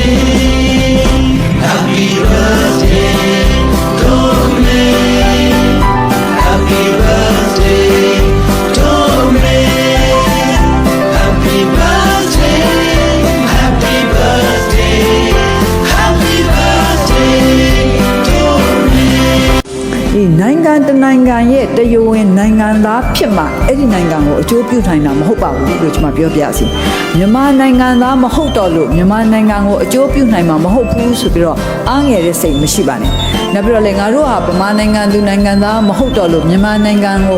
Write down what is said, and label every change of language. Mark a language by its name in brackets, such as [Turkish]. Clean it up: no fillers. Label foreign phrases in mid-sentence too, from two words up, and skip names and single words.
[English] Happy birthday to me. Happy birthday to me. Happy birthday, happy birthday, happy birthday to me. [Burmese] ဒီနိုင်ငံတနိုင်ငံရဲ့တရားဝင်နိုင်ငံသားဖြစ်မှအဲ့ဒီနိုင်ငံကိုအကျိုးပြုနိုင်တာမဟုတ်ပါဘူးလို့ကျွန်မပြောပြစီမြန်မာနိုင်ငံသားမဟုတ်တော့လို့မြန်မာနိုင်ငံကိုအကျိုးပြုနိုင်မှာ မဟုတ်ဘူးဆိုပြီးတော့အားငယ်တဲ့စိတ်မရှိပါနဲ့နောက်ပြီးတော့လေငါတို့ဟာဗမာနိုင်ငံသူနိုင်ငံသားမဟုတ်တော့လို့မြန်မာနိုင်ငံကို